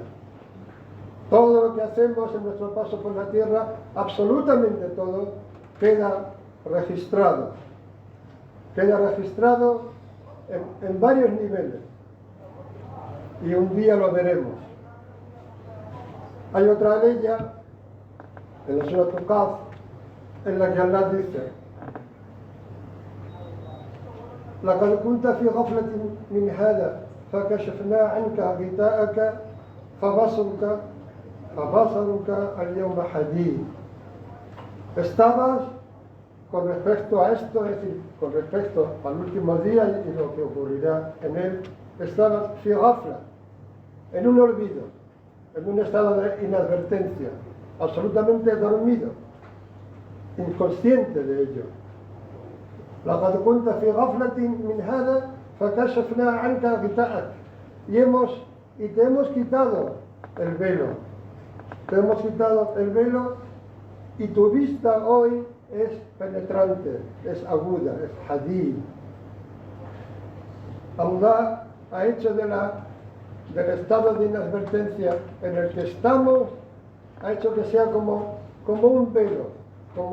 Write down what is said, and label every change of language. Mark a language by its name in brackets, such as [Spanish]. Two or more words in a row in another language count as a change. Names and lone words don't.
[Spanish] Todo lo que hacemos en nuestro paso por la tierra, absolutamente todo, queda registrado. Queda registrado en varios niveles. Y un día lo veremos. Hay otra ley en la Surah Al-Qaf en la que Allah dice: [Arabic] لقد كنت في غفلة من هذا فكشفنا عنك غطاءك فبصرك اليوم حديد. [Spanish] Estabas, con respecto a esto, es decir, con respecto al último día y lo que ocurrirá en él, estabas [Arabic] في غفلة, [Spanish] en un olvido, en un estado de inadvertencia, absolutamente dormido, inconsciente de ello. [Arabic] لقد كنت في غفلة من هذا فكشفنا عنك غطاءك. [Spanish] Y te hemos quitado el velo. Te hemos quitado el velo y tu vista hoy es penetrante, es aguda, es hadid. Allah ha hecho del estado de inadvertencia en el que estamos, ha hecho que sea como un velo, como